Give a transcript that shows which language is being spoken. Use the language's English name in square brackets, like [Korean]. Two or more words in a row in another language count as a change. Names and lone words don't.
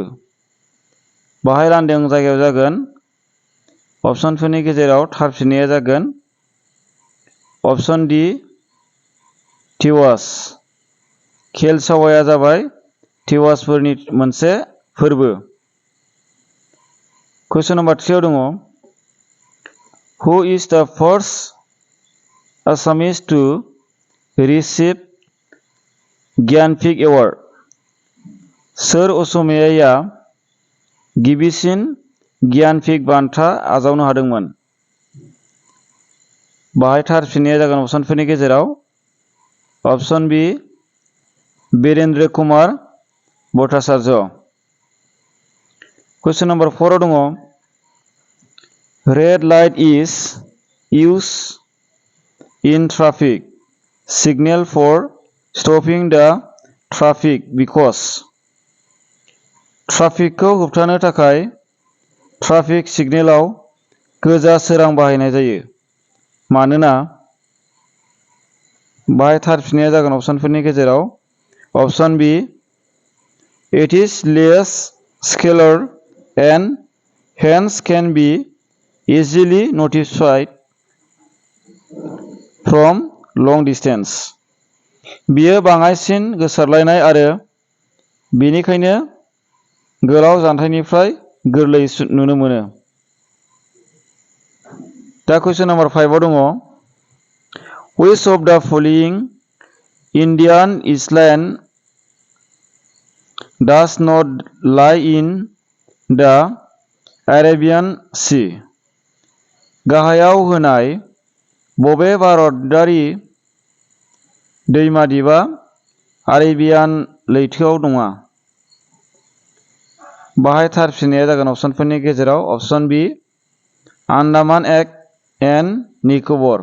[Bodo] बाहाय लांदां जायगायाव जागोन अपसनफोरनि गेजेराव थार फिननाया जागोन अपसन डि टिवास। केलसावाया जाबाय टिवासफोरनि मोनसे फोरबो। [English] question number 3 [Bodo] आव दङ [English] who is the first Assamese to receive Jnanpith award? [Bodo] सोर असमियाया गिबिसिन ज्ञानपीठ बान्था आजावनो हादोंमोन? बाहाय थार फिननाया जागोन अपसनफोरनि गेजेराव अपसन बि बीरेन्द्र कुमार भट्टाचार्य। [English] question number 4 [Bodo] आव दङ [English] red light is used in traffic signal for stopping the traffic because। [Bodo] ट्राफिकखौ होबथानो थाखाय [English] traffic signalao [Bodo] गोजा सोरां बाहायनाय जायो मानोना। बाहाय थार फिननाया जागोन अपसनफोरनि गेजेराव अपसन बि [English] it is less scattered and hence can be easily notified from long distance. [Bodo] बियो बाङाइसिन गोसारलायनाय आरो बेनिखायनो गोलाव जानथायनिफ्राय गोरलैयै नुनो मोनो। [English] दा question number 5 [Bodo] आव दङ [English] which of the following Indian island does not lie in the Arabian Sea? [Bodo] गाहायाव होनाय बबे भारतारि दैमा दिपआ आरेबियान लैथोआव नङा? बाहाय थार फिननाया जागोन अपसनफोरनि गेजेराव अपसन बि आन्डामान एन्ड निकबर।